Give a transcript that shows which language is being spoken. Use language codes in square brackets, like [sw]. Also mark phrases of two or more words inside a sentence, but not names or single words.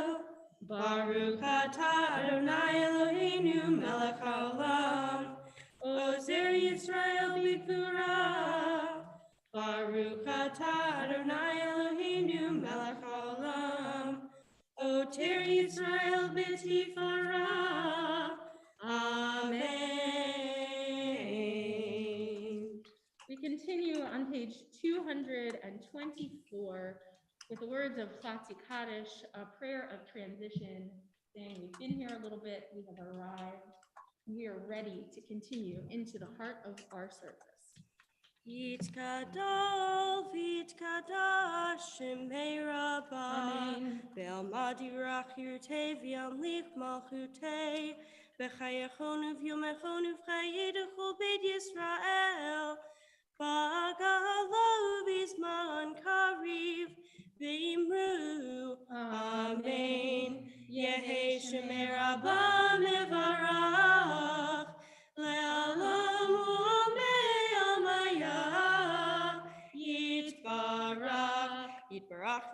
[he] ברוך אתה אדני אלהינו מלך העולם. עוזר ישראל בגבורה. ברוך אתה אדני אלהינו מלך העולם. עוטר ישראל בתפארה. Amen. [en] We continue on page 224 with the words of Chatzi Kaddish, a prayer of transition, saying we've been here a little bit, we have arrived, we are ready to continue into the heart of our service. [arc] יתגדל ויתקדש שמה רבא בעלמא די ברא כרעותה וימליך מלכותה בחייכון וביומיכון ובחיי דכל בית ישראל בעגלא ובזמן קריב ואמרו אמן. יהא שמה רבא מברך לעלם יתברך